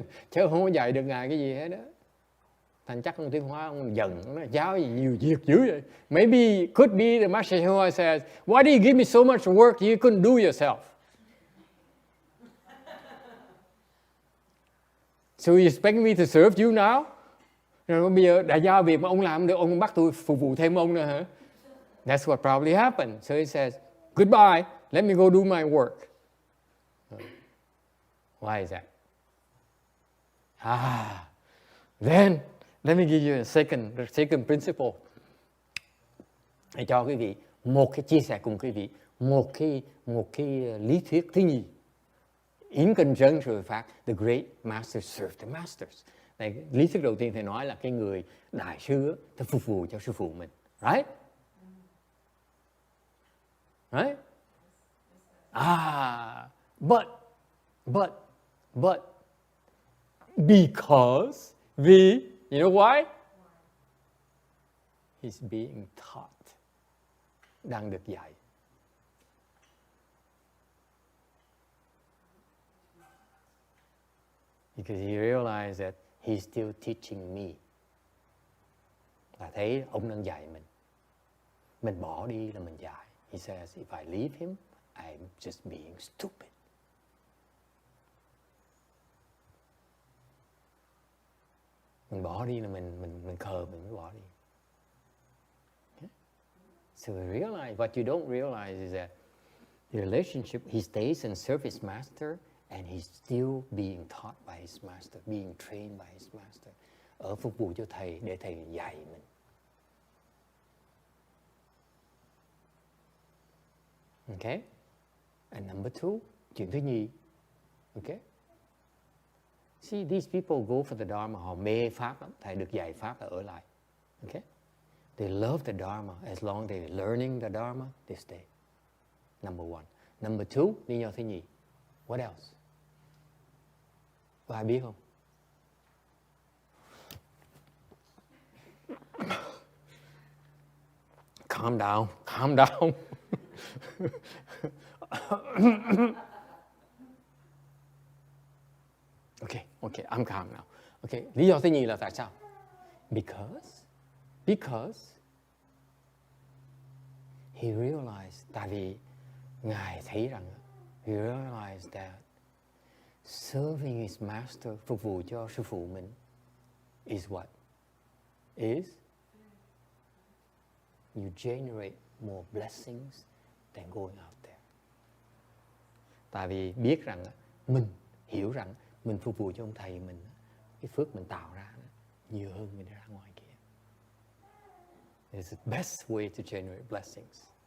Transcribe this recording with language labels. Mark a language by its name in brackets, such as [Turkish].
[Vietnamese] Chứ không có dạy được ngài cái gì hết đó. Thành chắc ông Tiêu Hóa ông giận, ông nói giáo gì nhiều việc dữ vậy. [English] Maybe could be the Master Hsuan Hua says, why do you give me so much work you couldn't do yourself? So you expect me to serve you now? [Vietnamese] Rồi bây giờ đã giao việc mà ông làm được, ông bắt tôi phục vụ thêm ông nữa hả? [English] That's what probably happened. So he says, goodbye, let me go do my work. Why is that? Then let me give you a second principle. [Vietnamese] Để cho quý vị một cái chia sẻ cùng quý vị một cái lý thuyết thứ nhì. [English] In conjunction with the fact the great master served the masters. [Vietnamese] Này, lý thuyết đầu tiên thầy nói là cái người đại sư ta phục vụ cho sư phụ mình, right? [English] Right? But because you know why? He's being taught. [Vietnamese] Đang được dạy. [English] Because he realized that he's still teaching me. [Vietnamese] Là thấy ông đang dạy mình. Mình bỏ đi là mình dạy. [English] He says, if I leave him, I'm just being stupid. [Vietnamese] Mình bỏ đi là mình khờ, mình mới bỏ đi. [English] Okay? So we realize, what you don't realize is that the relationship, he stays and serves his master, and he's still being taught by his master, being trained by his master. [Vietnamese] Ở phục vụ cho thầy, để thầy dạy mình. [English] Okay? And number two, [Vietnamese] chuyện thứ nhì. [English] Okay? See, these people go for the Dharma, [Vietnamese] họ mê Pháp lắm, thầy được dạy Pháp là ở lại. [English] Okay? They love the Dharma, as long as they're learning the Dharma, they stay. Number one. Number two, [Vietnamese] lý do thứ nhì. [English] What else? [Vietnamese] Có ai biết không? [English] Calm down, calm down. Okay, I'm calm now. [Vietnamese] Okay, lý do thứ nhì là tại sao? [English] Because he realized, [Vietnamese] tại vì Ngài thấy rằng, [English] he realized that serving his master, [Vietnamese] phục vụ cho sư phụ mình, [English] is what? Is you generate more blessings than going out there. [Vietnamese] Tại vì biết rằng, mình hiểu rằng, mình phục vụ cho ông thầy mình, cái phước mình tạo ra nhiều hơn mình ra ngoài kia. [English] It's the best way to generate blessings.